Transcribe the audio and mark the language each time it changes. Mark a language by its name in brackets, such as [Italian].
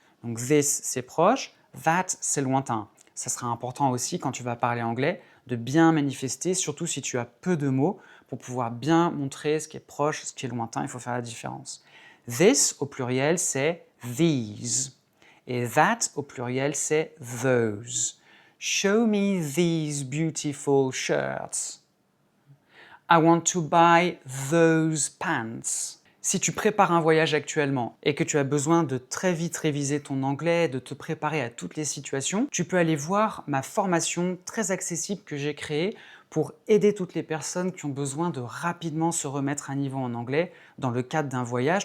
[French] Donc this, c'est proche, that, c'est lointain. Ça sera important aussi quand tu vas parler anglais de bien manifester, surtout si tu as peu de mots, pour pouvoir bien montrer ce qui est proche, ce qui est lointain, il faut faire la différence. This, au pluriel, c'est these. Et that, au pluriel, c'est those. [English] Show me these beautiful shirts. I want to buy those pants. [French] Si tu prépares un voyage actuellement et que tu as besoin de très vite réviser ton anglais, de te préparer à toutes les situations, tu peux aller voir ma formation très accessible que j'ai créée pour aider toutes les personnes qui ont besoin de rapidement se remettre à niveau en anglais dans le cadre d'un voyage.